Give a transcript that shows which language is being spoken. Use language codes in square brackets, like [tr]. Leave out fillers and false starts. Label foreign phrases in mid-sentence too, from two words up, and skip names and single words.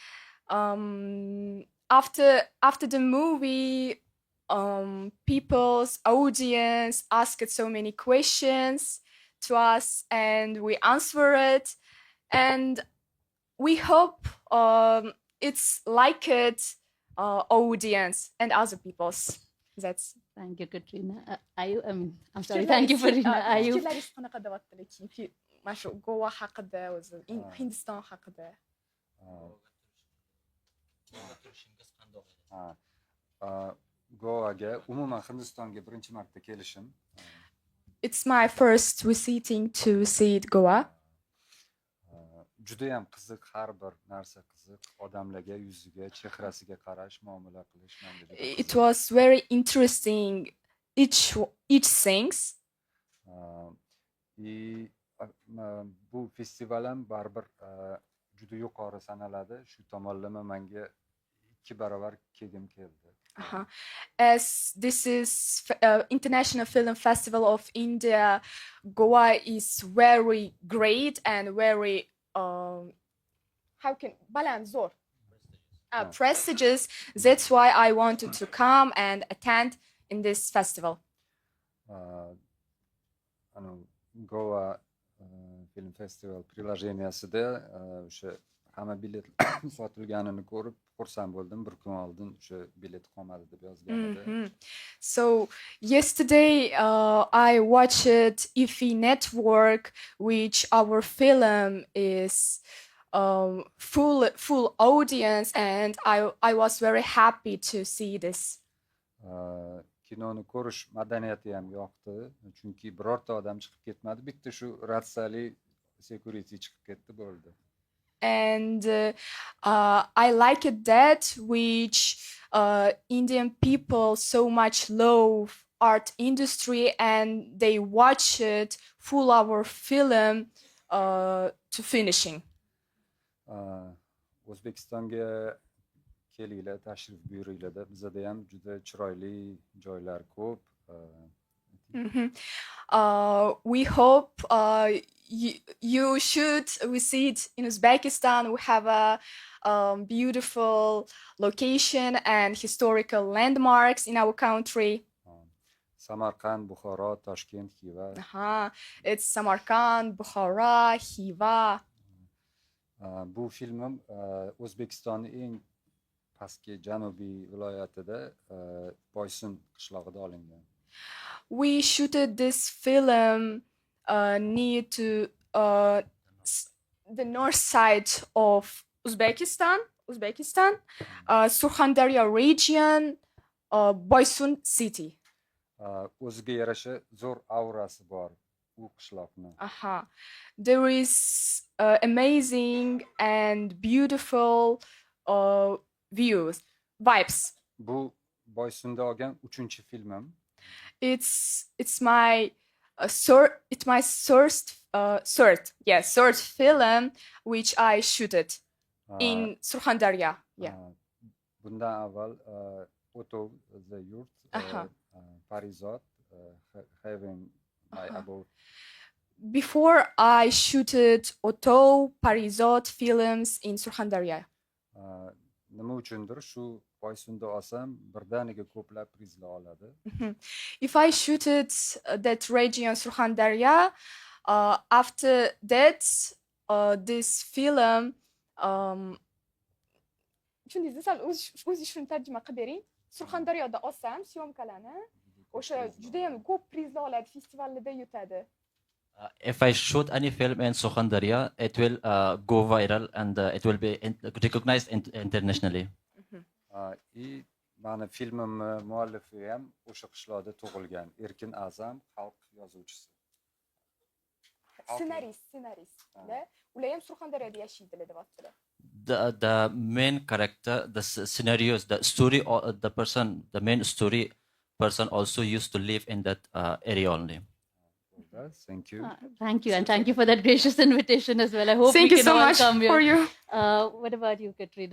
[en] After the movie, people's audience asked so many questions to us, and we answer it, and we hope it's like it audience and other people's. That's Thank you, Katrina. I'm sorry. Thank you, Farina. [uz] fikrlaringiz qanaqa deyaptilar chunki mana shu Goa haqida o'zi Hindiston haqida. Goaga umuman Hindistonga birinchi marta kelishim. [en] It's my first visiting to see Goa. [uz] Juda ham qiziq, har bir narsa qiziq. Odamlarga, yuziga, chehrasiga qarash, muomala qilish menga juda qiziq. [en] It was very interesting. Each things. [uz] Bu festival ham baribir juda yuqori sanaladi. Shu tomonlama menga 2 barobar kelgim keldi. [en] As this is International Film Festival of India, Goa is very great and very prestigious. That's why I wanted to come and attend in this festival. [uz] Goa Film Festival приложениясida o'sha hamma bilet sotilganini ko'rib xursand bo'ldim. Bir kun oldin o'sha bilet qolmadi deb yozganida. [en] So yesterday I watched IFI Network, which our film is full audience, and I was very happy to see this. [uz] Kinoni ko'rish madaniyati ham yoqdi, chunki birorta odam chiqib ketmadi. Bitta shu ratsali security chiqib ketdi bo'ldi. [en] And I like it that which Indian people so much love art industry, and they watch it full our film to finishing. [uz] O'zbekistonga kelinglar, tashrif buyuringlar. Bizda ham juda chiroyli joylar ko'p. [en] We hope you should visit in Uzbekistan. We have a beautiful location and historical landmarks in our country. [uz] Samarqand, Buxoro, Toshkent, Xiva. [en] It's Samarkand, Buxoro, Xiva. [uz] Bu filmim O'zbekistonning eng pastki janubiy viloyatida Boysun qishlog'ida olingan. [en] We shooted this film near to the north side of Uzbekistan, Surxondaryo region, Boysun city. [uz] O'ziga yarasha zo'r aurasi bor u qishloqni. [en] There is amazing and beautiful vibes. [uz] Bu Boysunda olgan 3-chi filmim. [en] It's my third film which I shooted in Surxondaryo. [uz] Bundan avval O'tov the Yurt, Parizod, [en] having my about. Before I shooted O'tov, Parizod films in Surxondaryo. [uz] Nima uchundir shu Boysunda olsam birdaniga ko'plab prizlar oladi. [en] If I shooted that region Surxondaryo, after that this film [uz] shunday sal o'zi shuni tarjima qilib bering. Surxondaryoda olsam syomkalarni o'sha juda ham ko'p prizlar oladi, festivallarda yutadi. [en] If I shoot any film in Sukhandaria, it will go viral and it will be recognized internationally. [uz] Mani filmim muallifi ham o'sha qishloqda tug'ilgan Erkin Azam, xalq yozuvchisi. Ssenarist. Ular ham Surxondaryoda yashaydilar deyaptilar. [en] The main character, the scenarios, the story, the main story person also used to live in that area only. Thank you. Thank you, and thank you for that gracious invitation as well. I hope Thank we you can so all much come here. for you. What about you, Katrina?